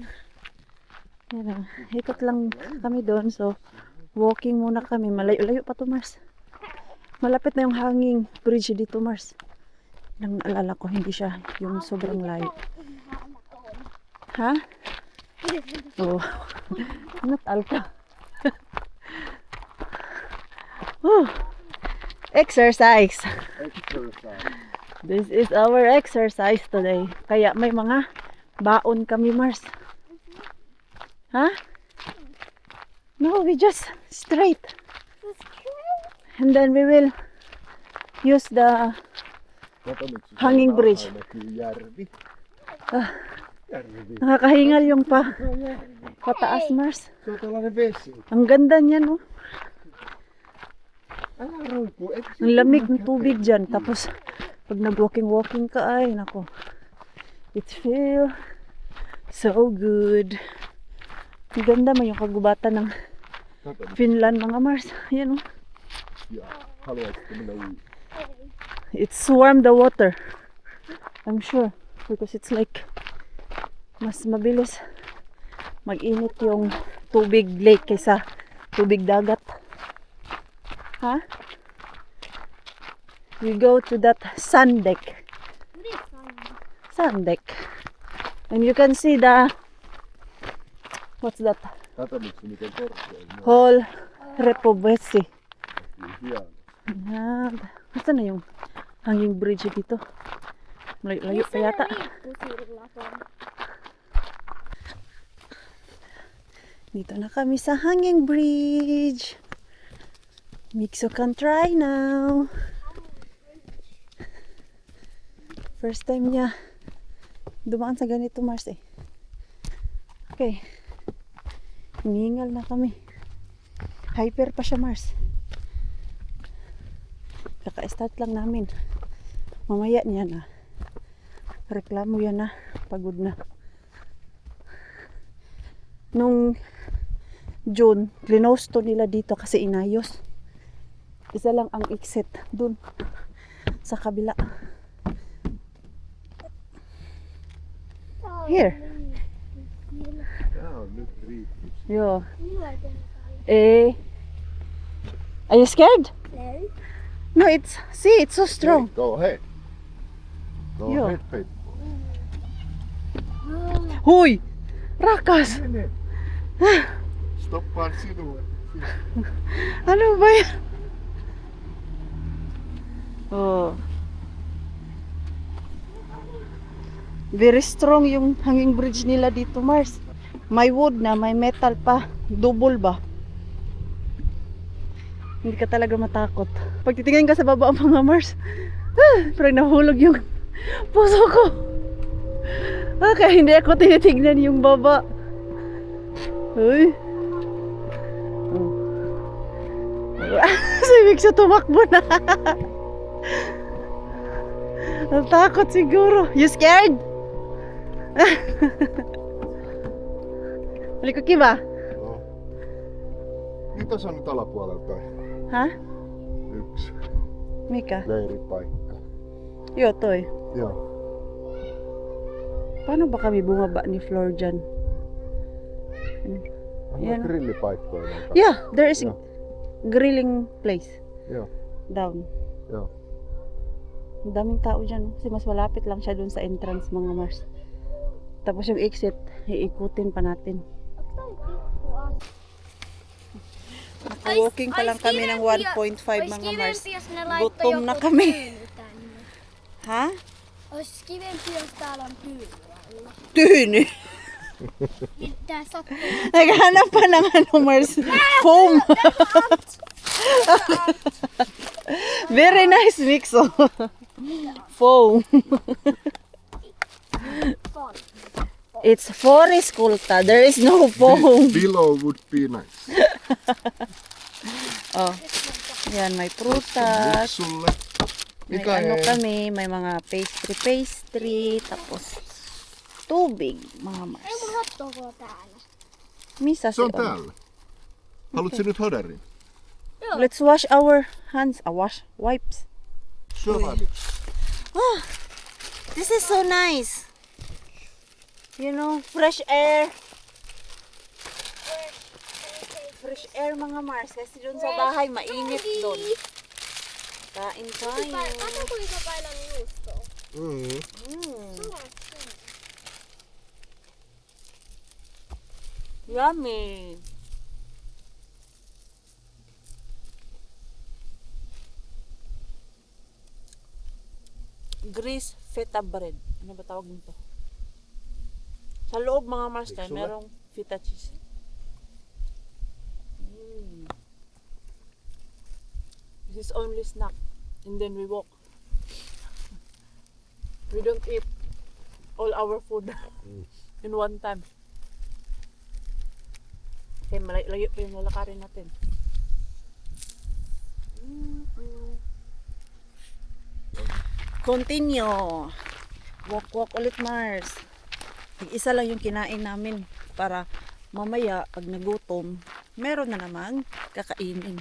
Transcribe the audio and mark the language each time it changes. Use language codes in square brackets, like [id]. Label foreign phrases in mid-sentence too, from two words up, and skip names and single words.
[tl] Yan, ikot lang kami doon. So, walking muna kami. Malayo-layo pa to Mars. Malapit na yung [en] hanging bridge [tl] dito Mars. Nang alala ko, hindi siya yung sobrang layo. Ha? Oh. Natal ka. [en] Exercise. This is our exercise today. [tl] Kaya may mga baon kami Mars. Ha? [en] No, we just straight. And then we will use the hanging bridge. [tl] Nakakahingal yung pataas, Mars. [fi] Se on tällainen vesi. [tl] Ang ganda niya, no? [fi] Älä roiku. [tl] Ang lamig ng tubig dyan. Tapos, pag nag-walking ka, ay, nako. [en] It feel so good. [tl] Ang ganda mo yung kagubatan ng Finland, mga Mars. Ayan, oh. [fi] Ja, haluaisitko mennä uimaan? [en] It's warm the water. I'm sure. Because it's like, [tl] mas mabilis mag-init yung tubig lake kaysa tubig dagat. Ha? [en] We go to that sun deck. Sun deck. And you can see the, what's that? [fi] Kato nyt se miten korkea. [en] Whole Repovesi. [fi] Hieno. [tl] Yan. Basta na yung [en] hanging bridge [tl] dito. Layo pa yata. Dito na kami sa [en] hanging bridge. Mikso can try now. [tl] First time niya dumaan sa ganito, Mars eh. Okay. Hiningal na kami. Hyper pa siya, Mars. Kaka-start lang namin. Mamaya niya na. Reklamo yan na. Pagod na. Nung June, clinose to nila dito kasi inayos. Isa lang ang exit dun sa kabila. [en] Here. [fi] Tää on nyt riittänyt. Joo. [en] Eh. Are you scared? No, see, it's so strong. Go ahead. Go [fi] Joo. [en] ahead, Pete. [fi] Hui! Rakas! Mene. Stoppaan sinua. [tl] Ano ba yan? Oh. [en] Very strong [tl] yung [en] hanging bridge [tl] nila dito, Mars. May wood na, may metal pa. Double ba? Hindi ka talaga matakot. Pag titingin ka sa baba ang mga Mars, parang nahulog yung puso ko. Okay, hindi ako tinitignan yung baba. Uy. Oh. Si Mixo tumakbo na. Natakot siguro. [en] You scared? [fi] Oliko kiva? [en] No. [fi] Mitä se on nyt alapuolella toi? Ha? Yksi Mikä? leiripaikka. Joo, toi. Joo. [tl] Paano ba kami bumaba ni Flor dyan? [fi] On [tl] Yan. [fi] grillipaikkoja noita. [en] Yeah, there is [fi] Joo. [en] grilling place [fi] Joo. [en] down. [fi] Joo. [tl] Ang daming tao dyan. Kasi mas malapit lang siya dun sa entrance, mga Mars. Tapos yung exit, iikutin pa natin. Naka-walking pa lang kami ng 1.5, mga Mars. Gutom na kami. Ha? [fi] Ois kivempi, jos täällä on tyyny. Tyyny. Tää sattuu. [tl] Naghanap pa ng ano, [en] Mars. Foam. Very nice mix. Oh. Foam. It's forest kulta. There is no foam. Below would be nice. [tl] Oh. Yan, may prutas. [fi] Sulle. [tl] May ano kami, may mga pastry, tapos tubig, mga Mars. [fi] Ei mun hotdogo täällä. Missä Se on täällä. Haluatko nyt hodarin? [en] Let's wash our hands. Wipes. [fi] Syö vaan nyt. [en] Oh, this is so nice. You know, fresh air. Fresh air, [tl] mga Mars. Kasi dun sa bahay, mainit dun. Kain tayo. [fi] Kato kuinka paljon juustoa. [en] Yummy. Grease feta bread. [tl] Ano ba tawag nito? Sa loob, mga Mars, Tiksulat? merong [en] feta cheese. This is only snack. And then we walk. We don't eat. all our food in one time. [tl] Okay, layo pa yung lalakarin natin. [en] Continue. [tl] Walk ulit, Mars. Isa lang yung kinain namin para mamaya pag nagutom, meron na namang kakainin.